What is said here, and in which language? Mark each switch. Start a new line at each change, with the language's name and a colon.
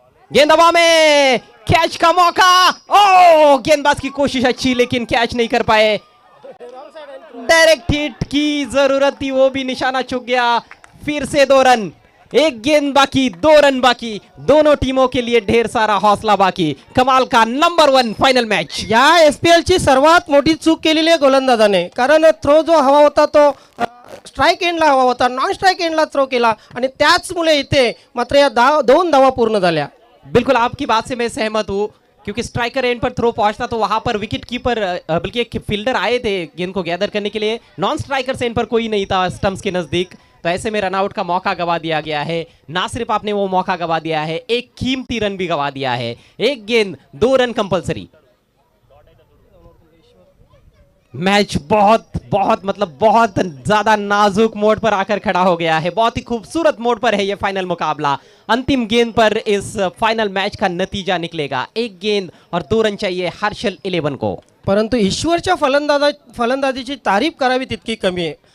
Hindi: गेंद हवा में, कैच का मौका, ओ गेंदबाज की कोशिश अच्छी लेकिन कैच नहीं कर पाए। डायरेक्ट हिट की जरूरत थी, वो भी निशाना चूक गया। फिर से 2 रन, 1 गेंद बाकी, 2 रन बाकी, दोनों टीमों के लिए ढेर सारा हौसला बाकी। कमाल का नंबर 1 फाइनल मैच।
Marathi: या SPL ची सर्वात मोठी चूक केलेली आहे गोलंदाजाने, कारण थ्रो जो हवा होता तो स्ट्राइक एंडला हवा होता, नॉन स्ट्राइक एंडला थ्रो केला आणि त्याचमुळे इथे मात्र या 2 धावा पूर्ण झाल्या।
Hindi: बिल्कुल आपकी बात से मैं सहमत हूँ, क्योंकि स्ट्राइकर एंड पर थ्रो पहुंचता तो वहां पर विकेट कीपर बल्कि एक फील्डर आए थे गेंद को गैदर करने के लिए, नॉन स्ट्राइकर एंड पर कोई नहीं था स्टंप्स के नजदीक, तो ऐसे में रनआउट का मौका गवा दिया गया है। ना सिर्फ आपने वो मौका गवा दिया है, एक कीमती रन भी गवा दिया है। 1 गेंद 2 रन कंपलसरी। मैच बहुत ज्यादा नाजुक मोड पर आकर खड़ा हो गया है, बहुत ही खूबसूरत मोड पर है ये फाइनल मुकाबला। अंतिम गेंद पर इस फाइनल मैच का नतीजा निकलेगा। 1 गेंद और 2 रन चाहिए हर्षल 11 को।
Marathi: परंतु ईश्वरच्या फलंदाजीची तारीफ करावी तितकी कमी आहे।